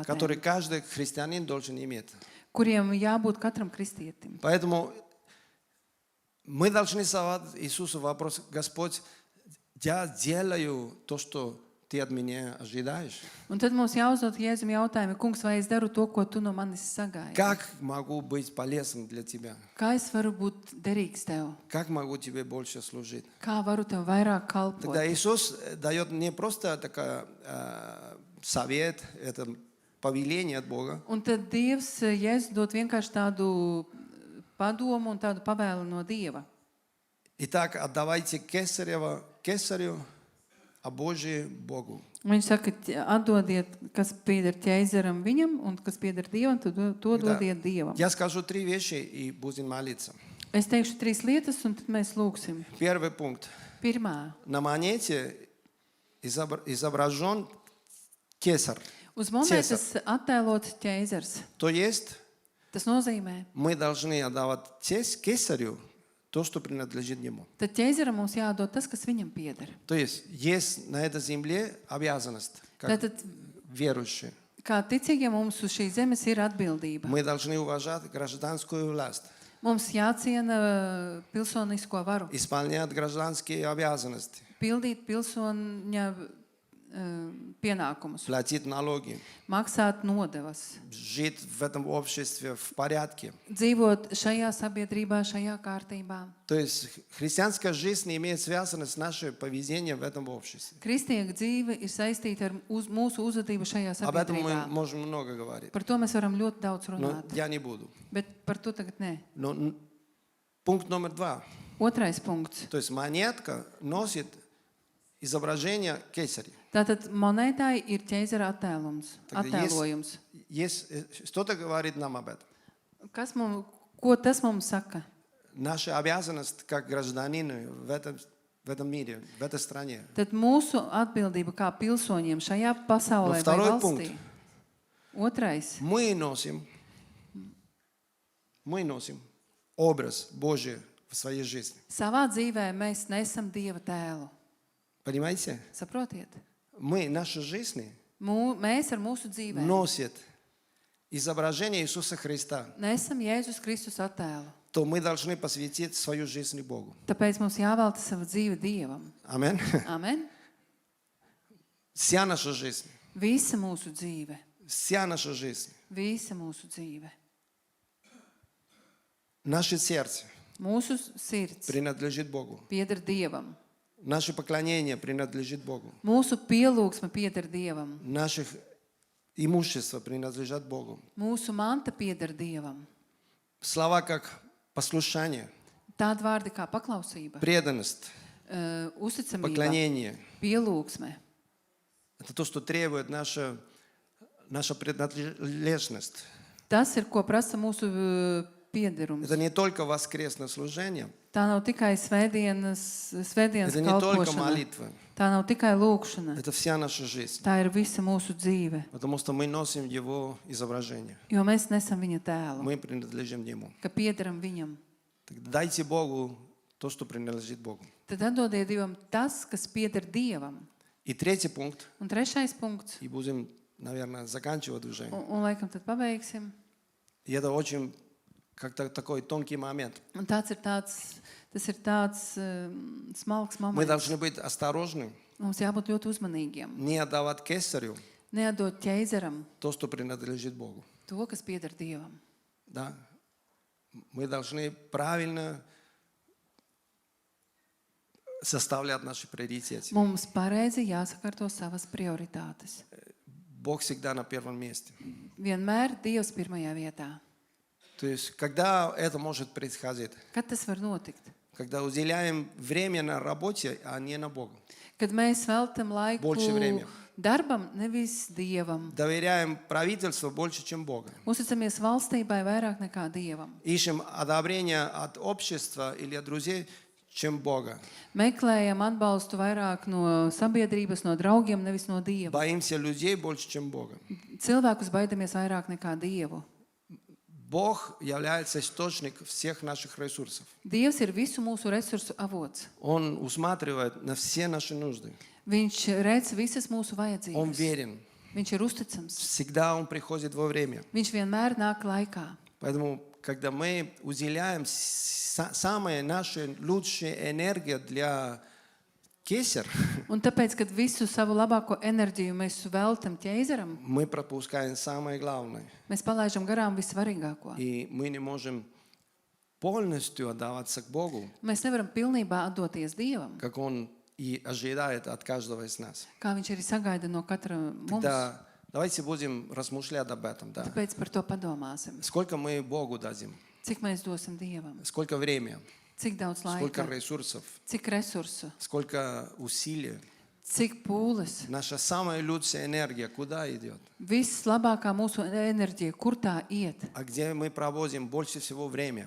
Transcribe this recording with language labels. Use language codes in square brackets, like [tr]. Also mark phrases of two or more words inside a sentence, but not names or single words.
[ru] который каждый христианин должен иметь. [lv] kuriem jābūt katram kristietim. [ru] Поэтому мы должны задавать Иисусу вопрос, Господь, я делаю то, что ты от меня ожидаешь. [lv] Un tad mums jāuzdod Jēzum jautājumu, kungs, vai es daru to, ko tu no manis sagaidi? [ru] Как могу быть полезным для тебя? [lv] Kā es varu būt derīgs tev? [ru] Как могу тебе больше служить? [lv] Kā varu tev vairāk kalpot? [ru] Тогда Иисус дает не просто такой совет, это повеление от Бога, [lv] Un tad Dievs Jēzus dod vienkārši tādu padomu un tādu pavēlu no Dieva. [ru] Итак, отдавайте Кесарева Кесарю, а Божие Богу. [lv] Viņš saka, atdodiet, kas pieder ķeizaram viņam, un kas pieder Dievam, tad to [ru] Да. [lv] dodiet Dievam. [ru] Я скажу 3 вещи и будем молиться. [lv] Es teikšu 3 lietas, un tad mēs lūgsim. [ru] Первый пункт. [lv] Pirmā. [ru] На монете изображен Кесар. [lv] Uz monetas attēlots ķeizars. [ru] То есть [lv] Tas nozīmē, [ru] мы должны отдавать Кесарю то, что принадлежит ему. [lv] tad ķeizaram mums jādod tas, kas viņam pieder. [ru] То есть на этой земле обязанность, как [lv] Tātad, [ru] верующие. [lv] kā ticīgiem mums uz šīs zemes ir atbildība. [ru] Мы должны уважать гражданскую власть, [lv] Mums jāciena pilsonisko varu, [ru] исполнять гражданские обязанности, [lv] pildīt pilsoņa pienākumus, [ru] платить налоги, [lv] maksāt nodevas, [ru] жить в этом обществе в порядке. [lv] dzīvot šajā sabiedrībā, šajā kārtībā. [ru] То есть христианская жизнь имеет связанность с нашим поведением в этом обществе. [lv] Kristiega dzīve ir saistīta ar mūsu uzvedību šajā [ru] Об этом мы [lv] sabiedrībā. [ru] можем много говорить, [lv] Par to mēs varam ļoti daudz [ru] но [lv] runāt, [ru] я не буду. [lv] bet par to tagad nē. [ru] Но пункт номер 2. [lv] Otrais punkts. [ru] То есть монетка носит изображение Кесаря. [lv] Tātad monētai ir ķeizara attēlojums. [ru] Что-то говорит нам об этом. [lv] Ko tas mums saka? [ru] Наша обязанность как гражданины в этом мире, в этой стране. [lv] Tad mūsu atbildība kā pilsoņiem šajā pasaulē vai [ru] vторой [lv] valstī. [ru] пункт. [lv] Otrais. [ru] Мы носим образ Божий в своей жизни. [lv] Savā dzīvē mēs nesam Dieva tēlu. [ru] Понимаете? [lv] Saprotiet? [ru] Наша жизнь [lv] Mēs ar mūsu dzīvēm [ru] носит изображение Иисуса Христа. [lv] nesam Jēzus Kristus attēlu. [ru] То мы должны посвятить свою жизнь Богу. [lv] Tāpēc mums jāvelta sava dzīve Dievam. [ru] Аминь. [lv] Amen? [ru] Вся наша жизнь, [lv] Visa mūsu dzīve. [ru] вся наша жизнь, [lv] Visa mūsu dzīve. [ru] наше сердце [lv] Mūsu sirds [ru] принадлежит Богу. [lv] pieder Dievam. [ru] Наше поклонение принадлежит Богу. [lv] Mūsu pielūgsme pieder Dievam. [ru] Наше имущество принадлежит Богу. [lv] Mūsu manta pieder Dievam. [ru] Слова как послушание, [lv] Tādi vārdi kā paklausība, [ru] преданность, [lv] uzticamība, [ru] поклонение. [lv] pielūgsme. [ru] Это то, что требует наша принадлежность. [lv] Tas ir, ko prasa mūsu piederums. [ru] Это не только воскресное служение, [lv] Tā nav tikai svētdienas [ru] это не только [lv] kalpošana. [ru] молитва, [lv] Tā nav tikai lūkšana. [ru] это вся наша жизнь. [lv] Tā ir visa mūsu dzīve. [ru] Потому что мы носим Его изображение. [lv] Jo mēs nesam viņa tēlu, [ru] Мы принадлежим Ему. [lv] ka piederam viņam. [ru] Тогда дайте Богу то, что принадлежит Богу. [lv] Tad atdodiet Dievam tas, kas pieder Dievam. [ru] И третий пункт, [lv] Un trešais punkts, [ru] и будем, наверное, заканчивать уже. [lv] un laikam tad pabeigsim. [ru] И это очень как-то такой тонкий момент. [lv] Un tas ir tāds smalks [ru] Мы [lv] moments. [ru] должны быть осторожны, [lv] Mums jābūt ļoti uzmanīgiem. [ru] не отдавать Кесарю [lv] Neatdot ķeizaram [ru] то, что принадлежит Богу. [lv] to, kas pieder Dievam. [ru] Да? Мы должны правильно составлять наши приоритеты. [lv] Mums pareizi jāsakārto savas prioritātes. [ru] Бог всегда на первом месте. [lv] Vienmēr Dievs pirmajā vietā. [ru] То есть, когда это может происходить? [lv] Kad tas var notikt? [ru] Когда уделяем время на работе, а не на Бога. [lv] Kad mēs veltam laiku [ru] Больше времени. [lv] darbam, nevis Dievam. [ru] Доверяем правительству больше, чем Богу. [lv] Uzticamies valstībai vairāk nekā Dievam. [ru] Ищем одобрение от общества или от друзей, чем Бога. [lv] Meklējam atbalstu vairāk no sabiedrības, no draugiem, nevis no Dieva. [ru] Боимся людей больше, чем Бога. [lv] Cilvēkus baidamies vairāk nekā Dievu. [ru] Бог является источником всех наших ресурсов. [lv] Dievs ir visu mūsu resursu avots. [ru] Он усматривает на все наши нужды. [lv] Viņš redz visas mūsu [ru] Он [lv] vajadzības. [ru] верен. [lv] Viņš ir uzticams. [ru] Всегда Он приходит во время. [lv] Viņš vienmēr nāk laikā. [ru] Поэтому, когда мы уделяем самая наша лучшая энергия для кесар, [lv] Un tāpēc, kad visu savu labāko enerģiju mēs veltam ķēzaram, [ru] мы пропускаем самое главное. [lv] mēs palaižam garām vissvarīgāko. [ru] И мы не можем полностью отдаваться к Богу, [lv] Mēs nevaram pilnībā atdoties Dievam, [ru] как Он и ожидает от каждого из нас. [lv] kā Viņš arī sagaida no katra mums. [ru] Тогда давайте будем размышлять об этом. Да. [lv] Tāpēc par to padomāsim. [ru] Сколько мы Богу дадим? [lv] Cik mēs dosim Dievam? [ru] Сколько времени? [lv] Cik daudz [ru] Сколько [lv] laika? [ru] ресурсов? [lv] Cik resursu? [ru] Сколько усилий? [lv] Cik pūles? [ru] Наша самая лучшая энергия куда идет? [lv] Vislabākā mūsu enerģija, kur tā iet? [ru] А где мы проводим больше всего время?